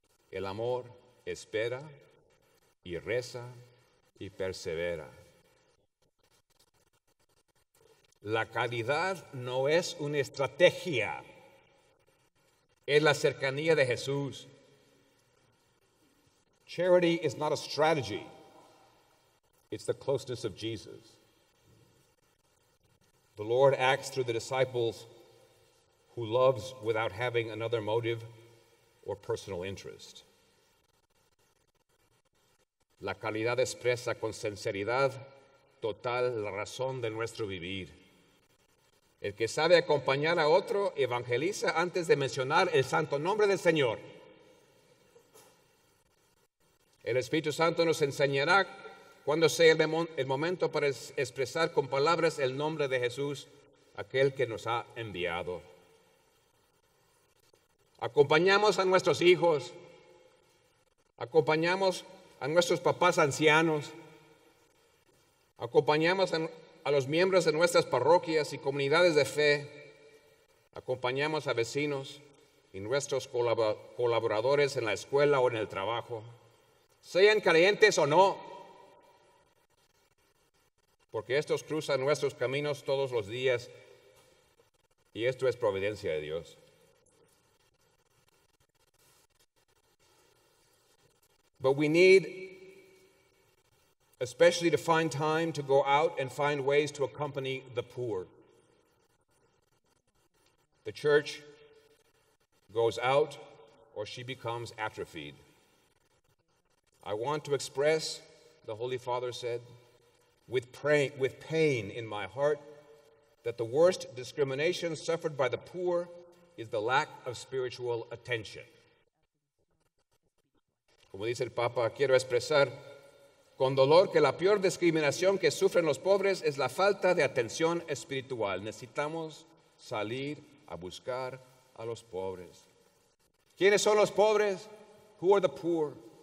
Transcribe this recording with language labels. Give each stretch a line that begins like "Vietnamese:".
Spanish: El amor espera y reza y persevera. La caridad no es una estrategia, es la cercanía de Jesús.
English: Charity is not a strategy, it's the closeness of Jesus. The Lord acts through the disciples who loves without having another motive or personal interest.
Spanish: La caridad expresa con sinceridad total la razón de nuestro vivir. El que sabe acompañar a otro evangeliza antes de mencionar el santo nombre del Señor. El Espíritu Santo nos enseñará cuando sea el momento para expresar con palabras el nombre de Jesús, aquel que nos ha enviado. Acompañamos a nuestros hijos, acompañamos a nuestros papás ancianos, acompañamos a los miembros de nuestras parroquias y comunidades de fe, acompañamos a vecinos y nuestros colaboradores en la escuela o en el trabajo, sean creyentes o no, porque estos cruzan nuestros caminos todos los días y esto es providencia de Dios.
English: But we need especially to find time to go out and find ways to accompany the poor. The church goes out or she becomes atrophied. I want to express, the Holy Father said, with pain in my heart, that the worst discrimination suffered by the poor is the lack of spiritual attention.
Spanish: Como dice el Papa, quiero expresar con dolor que la peor discriminación que sufren los pobres es la falta de atención espiritual. Necesitamos salir a buscar a los pobres. ¿Quiénes son los pobres?
English: Who are the poor?